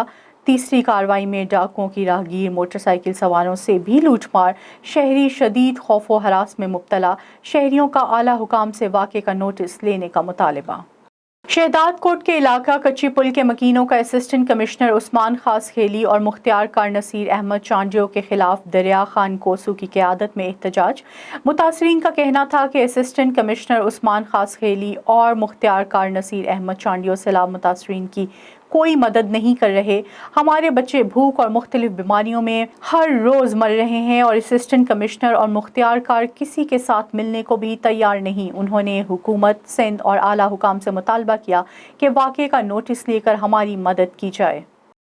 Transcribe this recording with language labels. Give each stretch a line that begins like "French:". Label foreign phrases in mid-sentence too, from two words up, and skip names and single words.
Urdu: تیسری کارروائی میں ڈاکوؤں کی راہگیر موٹرسائیکل سواروں سے بھی لوٹ مار. شہری شدید خوف و ہراس میں مبتلا۔ شہریوں کا اعلیٰ حکام سے واقعے کا نوٹس لینے کا مطالبہ. شہداد کوٹ کے علاقہ کچی پل کے مکینوں کا اسسٹنٹ کمشنر عثمان خاص خیلی اور مختیار کار نصیر احمد چانڈیو کے خلاف دریا خان کوسو کی قیادت میں احتجاج. متاثرین کا کہنا تھا کہ اسسٹنٹ کمشنر عثمان خاص خیلی اور مختیار کار نصیر احمد چانڈیو سیلاب متاثرین کی کوئی مدد نہیں کر رہے. ہمارے بچے بھوک اور مختلف بیماریوں میں ہر روز مر رہے ہیں اور اسسٹنٹ کمشنر اور مختیار کار کسی کے ساتھ ملنے کو بھی تیار نہیں. انہوں نے حکومت سندھ اور اعلیٰ حکام سے مطالبہ کیا کہ واقعے کا نوٹس لیکر ہماری مدد کی جائے.